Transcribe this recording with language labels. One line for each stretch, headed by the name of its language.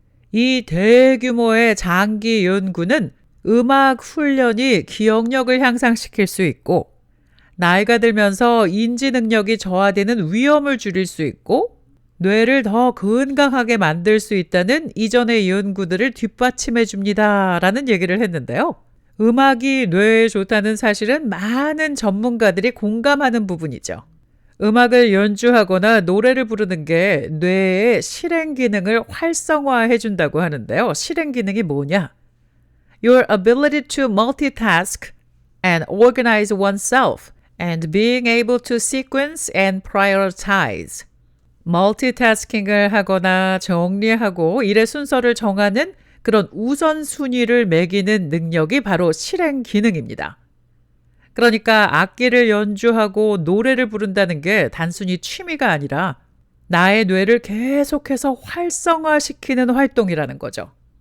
Korean: 이 대규모의 장기 연구는 음악 훈련이 기억력을 향상시킬 수 있고 나이가 들면서 인지 능력이 저하되는 위험을 줄일 수 있고 뇌를 더 건강하게 만들 수 있다는 이전의 연구들을 뒷받침해 줍니다. 라는 얘기를 했는데요. 음악이 뇌에 좋다는 사실은 많은 전문가들이 공감하는 부분이죠. 음악을 연주하거나 노래를 부르는 게 뇌의 실행 기능을 활성화해 준다고 하는데요. 실행 기능이 뭐냐?
English: Your ability to multitask and organize oneself and being able to sequence and prioritize.
Korean: 멀티태스킹을 하거나 정리하고 일의 순서를 정하는 그런 우선순위를 매기는 능력이 바로 실행 기능입니다. 그러니까 악기를 연주하고 노래를 부른다는 게 단순히 취미가 아니라 나의 뇌를 계속해서 활성화시키는 활동이라는 거죠.